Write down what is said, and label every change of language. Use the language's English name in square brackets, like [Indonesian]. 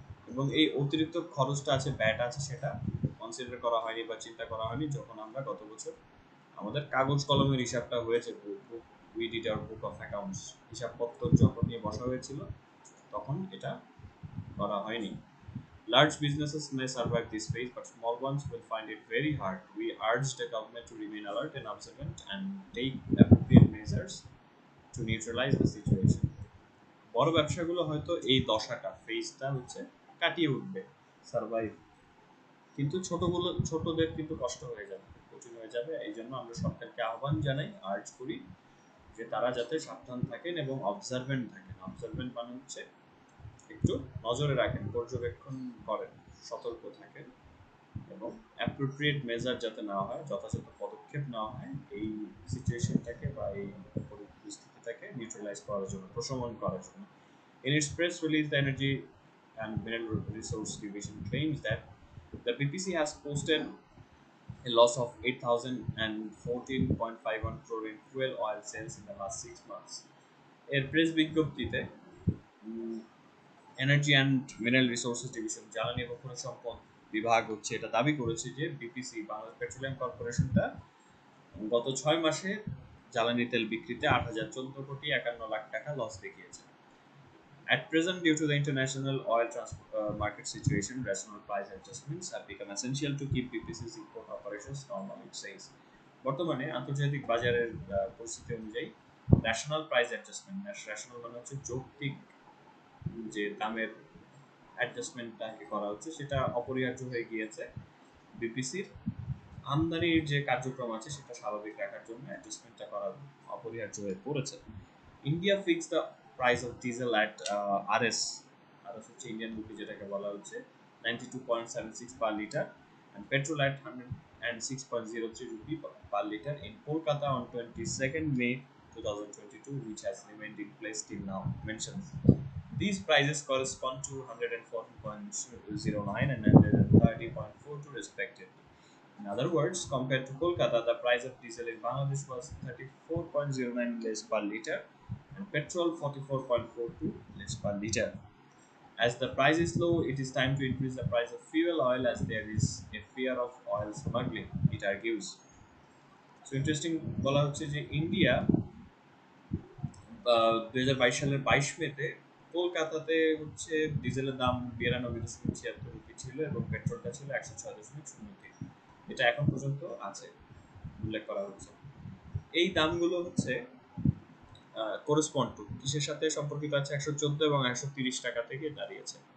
[Bangla] এবং এই অতিরিক্ত খরচটা আছে, ব্যাট আছে, সেটা কনসিডার করা হয়নি বা চিন্তা করা হয়নি যখন আমরা গত বছর আমাদের কাগজ কলমের হিসাবটা হয়েছে, [English] we did our book of accounts, [Bangla] হিসাবপত্র যখন নিয়ে বসা হয়েছিল তখন এটা করা হয়নি। [English] Large businesses may survive this phase, but small ones will find it very hard. We urge the government to remain alert and observant and take appropriate measures to neutralize the situation. [Bangla] বড় ব্যবসাগুলো হয়তো এই দশাটা ফেজটা হচ্ছে কাটিয়ে উঠবে, survive, কিন্তু ছোটদের কিন্তু কষ্ট হয়ে যাবে, কঠিন হয়ে যাবে। এই জন্য আমরা সরকারকে আহ্বান জানাই, আর্জ করি যে তারা যাতে সাবধান থাকেন এবং অবজারভেন্ট থাকেন। অবজারভেন্ট মানে হচ্ছে একটু নজরে রাখেন, পর্যবেক্ষণ করেন, সতর্ক থাকেন, এবং অ্যাপ্রোপ্রিয়েট মেজার যাতে নেওয়া হয়, যথাযথ পদক্ষেপ নেওয়া হয় এই সিচুয়েশনটাকে বা এই পরিস্থিতিটাকে নিউট্রালাইজ করার জন্য, প্রশমন করার জন্য। [English] In its press release, the Energy and Mineral Resource Division claims that the BPC has posted a loss of 8,014.51 crore in fuel oil sales in the last 6 months. [Bangla] এর প্রেস বিজ্ঞপ্তিতে energy and mineral resources division, জ্বালানি এবং খনিজ সম্পদ বিভাগ হচ্ছে এটা দাবি করেছে যে বিপিসি, বাংলাদেশ পেট্রোলিয়াম কর্পোরেশনটা গত 6 মাসে জ্বালানি তেল বিক্রিতে 8,014,51 লাখ টাকা লস দেখিয়েছে। [English] At present, due to the international oil market situation, rational price adjustments have become essential to keep BPC's import operations normal, it says. [Bangla] বর্তমানে আন্তর্জাতিক বাজারের পরিস্থিতি অনুযায়ী ন্যাশনাল প্রাইস অ্যাডজাস্টমেন্ট, ন্যাশনাল মানে হচ্ছে যৌক্তিক যে দামের অ্যাডজাস্টমেন্টটাকে করা হচ্ছে সেটা অপরিহার্য হয়ে গিয়েছে। বিপিসির আমদানির যে কার্যক্রম আছে সেটা স্বাভাবিক রাখার জন্য অ্যাডজাস্টমেন্টটা করা অপরিহার্য হয়ে পড়েছে। [English] India fix the price of diesel at RS, [Bangla] RS হচ্ছে ইন্ডিয়ান রুপি যেটাকে বলা হচ্ছে, [English] 92.76 per liter, and petrol at 106.03 rupee per liter in Kolkata on 22nd May 2022, which has remained in place till now, mentions. These prices correspond to 140.09 and 130.42 respectively. In other words, compared to Kolkata, the price of diesel in Bangladesh was 34.09 less per liter and petrol 44.42 less per liter. As the price is low, it is time to increase the price of fuel oil as there is a fear of oil smuggling, it argues. So interesting [Bangla] বলা হচ্ছে যে India 2022 সালের 22 মেতে কলকাতাতে হচ্ছে ডিজেলের দাম 92.76 rupee ছিল এবং পেট্রোলটা ছিল 106.03। এটা এখন পর্যন্ত আছে, উল্লেখ করা হচ্ছে। এই দামগুলো হচ্ছে করেসপন্ড টু কিসের সাথে সম্পর্কিত আছে, 114 এবং 130 টাকা থেকে দাঁড়িয়েছে।